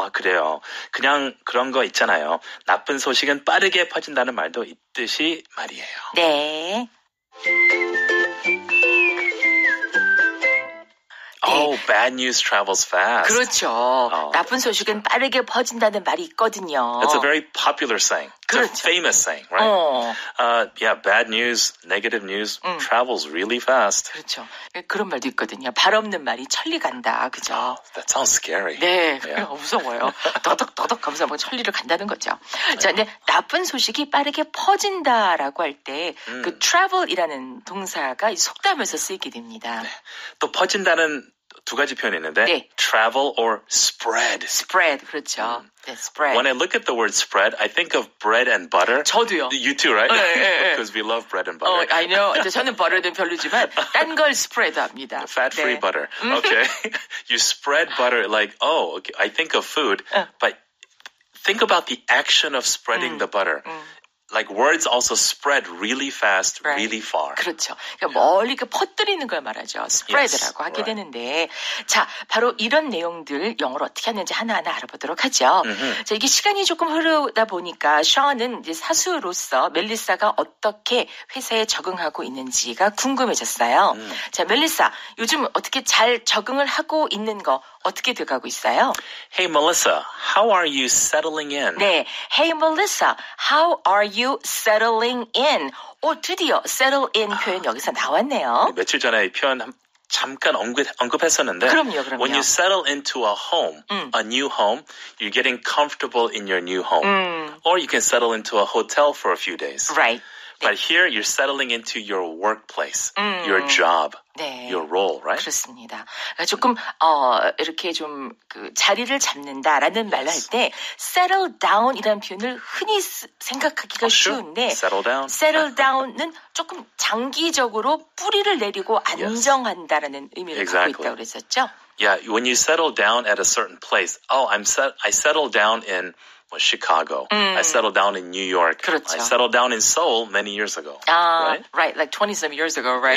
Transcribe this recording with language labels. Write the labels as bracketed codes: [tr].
[ko] 그래요. 그냥 그런 거 있잖아요. 나쁜 소식은 빠르게 퍼진다는 말도 있듯이 말이에요. 네. [en] Oh, bad news travels fast. [ko] 그렇죠. 나쁜 소식은 빠르게 퍼진다는 말이 있거든요. [en] It's a very popular saying. It's [ko] 그렇죠. [en] a famous saying, right? Yeah, bad news, negative news travels really fast. [ko] 그렇죠. 그런 말도 있거든요. 발 없는 말이 천리 간다. 그죠? [en] That sounds scary. [ko] 네, [en] Yeah. [ko] 무서워요. 더덕더덕 하면서 뭐 천리를 간다는 거죠. 자, 근데 나쁜 소식이 빠르게 퍼진다라고 할 때 그 travel이라는 동사가 이 속담에서 쓰이게 됩니다. 네. 또 퍼진다는 두 가지 표현이 있는데 네. [en] travel or spread. [ko] spread, 그렇죠. 네, spread. [en] When I look at the word spread, I think of bread and butter. [ko] 저도요. [en] You too, right? [ko] 네. [en] Because we love bread and butter. I know. [ko] 저는 버터는 별로지만 딴 걸 spread 합니다. [en] Fat-free [ko] 네. [en] butter. Okay. You spread butter like, okay, I think of food, but think about the action of spreading the butter. Like words also spread really fast, Right. really far. [ko] 그렇죠. 그러니까 멀리 퍼뜨리는 걸 말하죠. spread라고 하게 되는데, 자, 바로 이런 내용들 영어로 어떻게 하는지 하나하나 알아보도록 하죠. 자, 이게 시간이 조금 흐르다 보니까 션은 이제 사수로서 멜리사가 어떻게 회사에 적응하고 있는지가 궁금해졌어요. 자, 멜리사, 요즘 어떻게 잘 적응을 하고 있는 거 어떻게 돼가고 있어요? [en] Hey, Melissa, how are you settling in? 네, Hey Melissa, how are you settling in? [ko] 드디어 settle in 표현 여기서 나왔네요. 며칠 전에 이 표현 잠깐 언급했었는데 그럼요. [en] When you settle into a home, a new home, you're getting comfortable in your new home. Or you can settle into a hotel for a few days. Right. But here you're settling into your workplace, your job, [ko] 네. [en] your role, right? [ko] 그렇습니다. 그러니까 조금 이렇게 좀 그 자리를 잡는다라는 말을 할 때 settle down이라는 표현을 흔히 생각하기가 쉬운데 [en] Settle down. [ko] settle down은 조금 장기적으로 뿌리를 내리고 안정한다라는 의미를 갖고 있다고 그랬었죠. [en] Yeah, when you settle down at a certain place, I settled down in Chicago. I settled down in New York. [ko] 그렇죠. [en] I settled down in Seoul many years ago. Right? Right, like 20-some years ago, right?